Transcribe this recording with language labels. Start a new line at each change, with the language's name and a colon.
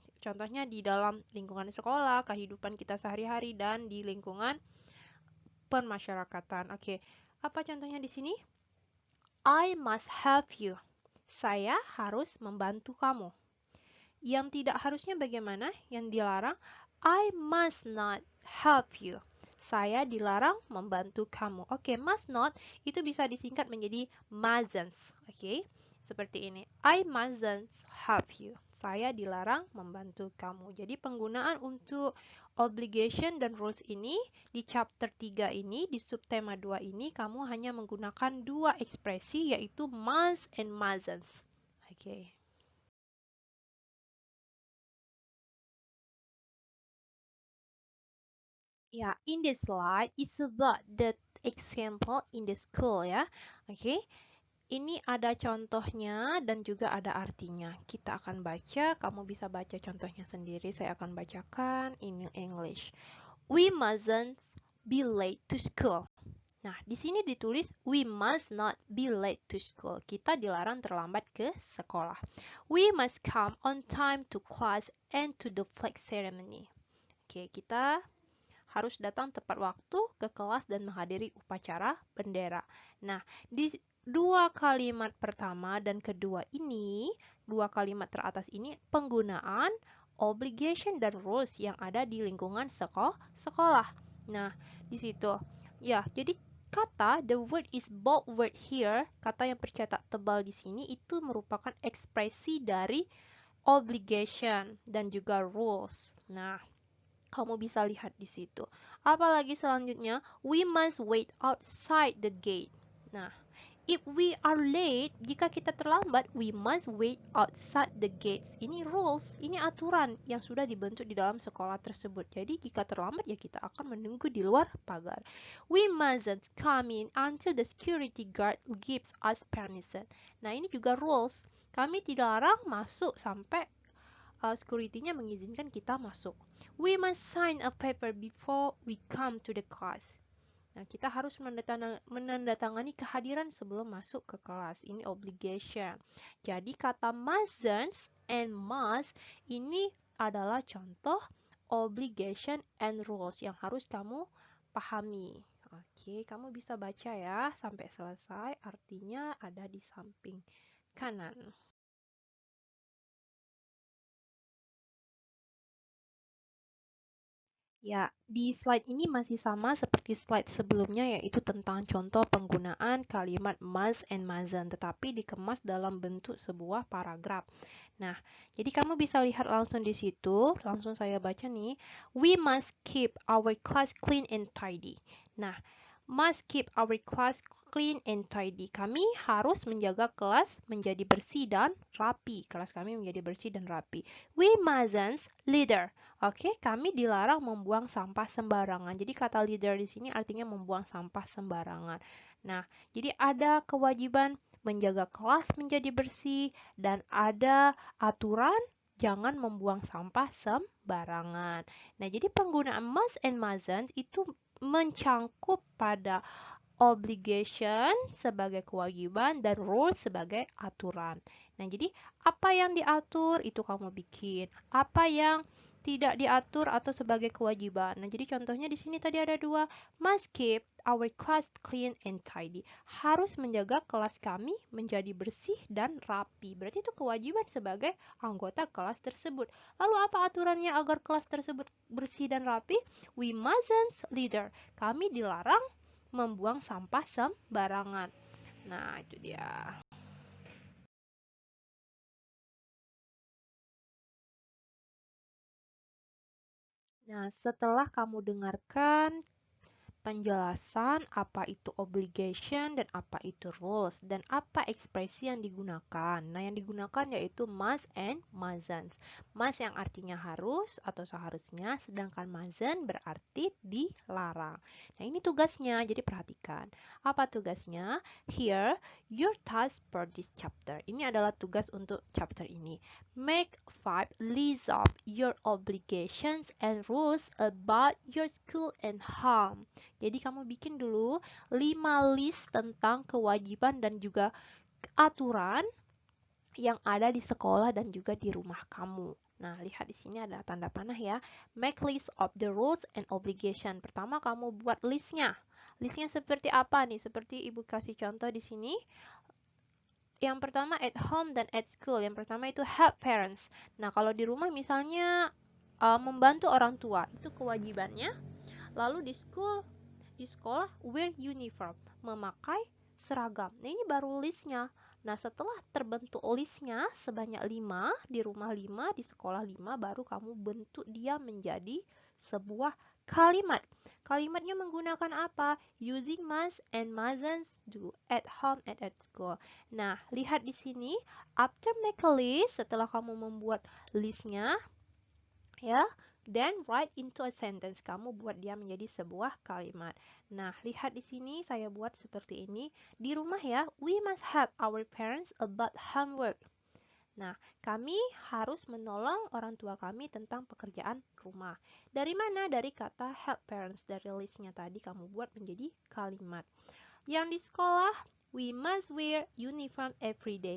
Indonesian: Contohnya di dalam lingkungan sekolah, kehidupan kita sehari-hari, dan di lingkungan permasyarakatan. Oke, apa contohnya di sini?
English: I must help you.
Indonesian: Saya harus membantu kamu. Yang tidak harusnya bagaimana? Yang dilarang,
English: I must not help you.
Indonesian: Saya dilarang membantu kamu. Oke, must not itu bisa disingkat menjadi mustn't. Oke, seperti ini.
English: I mustn't help you.
Indonesian: Saya dilarang membantu kamu. Jadi penggunaan untuk obligation dan rules ini di chapter 3 ini, di subtema 2 ini, kamu hanya menggunakan dua ekspresi yaitu must and mustn't. Oke.
English: Yeah, in this slide is about the example in the school ya.
Indonesian: Oke, ini ada contohnya dan juga ada artinya. Kita akan baca, kamu bisa baca contohnya sendiri. Saya akan bacakan
English: in English. We mustn't be late to school.
Indonesian: Nah, di sini ditulis
English: we must not be late to school.
Indonesian: Kita dilarang terlambat ke sekolah.
English: We must come on time to class and to the flag ceremony.
Indonesian: Oke, kita harus datang tepat waktu ke kelas dan menghadiri upacara bendera. Nah, di dua kalimat pertama dan kedua ini, dua kalimat teratas ini penggunaan obligation dan rules yang ada di lingkungan sekolah. Nah, di situ. Ya, jadi kata
English: the word is bold word here,
Indonesian: kata yang tercetak tebal di sini itu merupakan ekspresi dari obligation dan juga rules. Nah, kamu bisa lihat di situ. Apalagi selanjutnya,
English: we must wait outside the gate. Nah, if we are late,
Indonesian: jika kita terlambat,
English: we must wait outside the gates.
Indonesian: Ini rules, ini aturan yang sudah dibentuk di dalam sekolah tersebut. Jadi, jika terlambat, ya kita akan menunggu di luar pagar.
English: We mustn't come in until the security guard gives us permission.
Indonesian: Nah, ini juga rules. Kami tidak larang masuk sampai security-nya mengizinkan kita masuk.
English: We must sign a paper before we come to the class.
Indonesian: Nah, kita harus menandatangani kehadiran sebelum masuk ke kelas. Ini obligation. Jadi kata mustn't and must ini adalah contoh obligation and rules yang harus kamu pahami. Oke, kamu bisa baca ya sampai selesai. Artinya ada di samping kanan. Ya, di slide ini masih sama seperti slide sebelumnya, yaitu tentang contoh penggunaan kalimat must and mustn't, tetapi dikemas dalam bentuk sebuah paragraf. Nah, jadi kamu bisa lihat langsung di situ, langsung saya baca nih.
English: We must keep our class clean and tidy. Nah, must keep our class clean and tidy.
Indonesian: Kami harus menjaga kelas menjadi bersih dan rapi. Kelas kami menjadi bersih dan rapi.
English: We mustn't litter.
Indonesian: Oke, kami dilarang membuang sampah sembarangan. Jadi kata litter di sini artinya membuang sampah sembarangan. Nah, jadi ada kewajiban menjaga kelas menjadi bersih dan ada aturan jangan membuang sampah sembarangan. Nah, jadi penggunaan must and mustn't itu mencangkup pada obligation sebagai kewajiban dan rules sebagai aturan. Nah, jadi apa yang diatur itu kamu bikin. Apa yang tidak diatur atau sebagai kewajiban. Nah, jadi contohnya di sini tadi ada dua.
English: Must keep our class clean and tidy.
Indonesian: Harus menjaga kelas kami menjadi bersih dan rapi. Berarti itu kewajiban sebagai anggota kelas tersebut. Lalu apa aturannya agar kelas tersebut bersih dan rapi?
English: We mustn't litter.
Indonesian: Kami dilarang membuang sampah sembarangan. Nah, itu dia. Nah, setelah kamu dengarkan penjelasan apa itu obligation dan apa itu rules dan apa ekspresi yang digunakan. Nah, yang digunakan yaitu must and mustn't. Must yang artinya harus atau seharusnya, sedangkan mustn't berarti dilarang. Nah, ini tugasnya, jadi perhatikan. Apa tugasnya?
English: Here, your task for this chapter.
Indonesian: Ini adalah tugas untuk chapter ini.
English: Make 5 lists of your obligations and rules about your school and home.
Indonesian: Jadi kamu bikin dulu 5 list tentang kewajiban dan juga aturan yang ada di sekolah dan juga di rumah kamu. Nah, lihat di sini ada tanda panah ya.
English: Make list of the rules and obligation.
Indonesian: Pertama kamu buat listnya. Listnya seperti apa nih? Seperti Ibu kasih contoh di sini. Yang pertama
English: at home
Indonesian: dan
English: at school.
Indonesian: Yang pertama itu
English: help parents.
Indonesian: Nah, kalau di rumah misalnya membantu orang tua, itu kewajibannya. Lalu di sekolah
English: wear uniform,
Indonesian: memakai seragam. Nah, ini baru listnya. Nah, setelah terbentuk listnya sebanyak 5, di rumah 5, di sekolah 5, baru kamu bentuk dia menjadi sebuah kalimat. Kalimatnya menggunakan apa?
English: Using must and mustn't do at home and at school.
Indonesian: Nah, lihat di sini,
English: after make a list,
Indonesian: setelah kamu membuat listnya, ya,
English: then write into a sentence.
Indonesian: Kamu buat dia menjadi sebuah kalimat. Nah, lihat di sini saya buat seperti ini. Di rumah ya,
English: we must help our parents about homework.
Indonesian: Nah, kami harus menolong orang tua kami tentang pekerjaan rumah. Dari mana? Dari kata help parents. Dari listnya tadi kamu buat menjadi kalimat. Yang di sekolah,
English: we must wear uniform every day.